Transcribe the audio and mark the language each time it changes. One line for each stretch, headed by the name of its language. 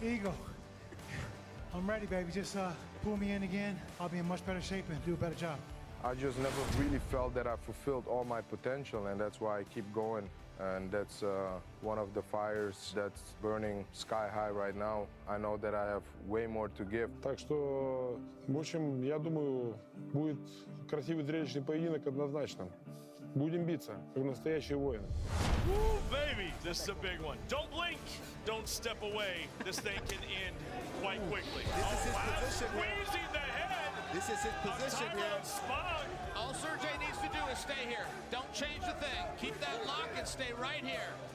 English: Eagle, I'm ready, baby. Just pull me in again. I'll be in much better shape and do a better job. I just never really felt that I fulfilled all my potential, and that's why I keep going. And that's one of the fires that's burning sky high right now. I know that I have way more to give.
Russian: Так что, в общем, я думаю, будет красивый зрелищный поединок однозначно. Будем биться, как настоящие воины.
English: Woo, baby, this is a big one. Don't blink, don't step away. This thing can end quite quickly. This is his position here. Squeezing the head. This is his position here. All Sergey needs to do is stay here. Don't change the thing. Keep that lock and stay right here.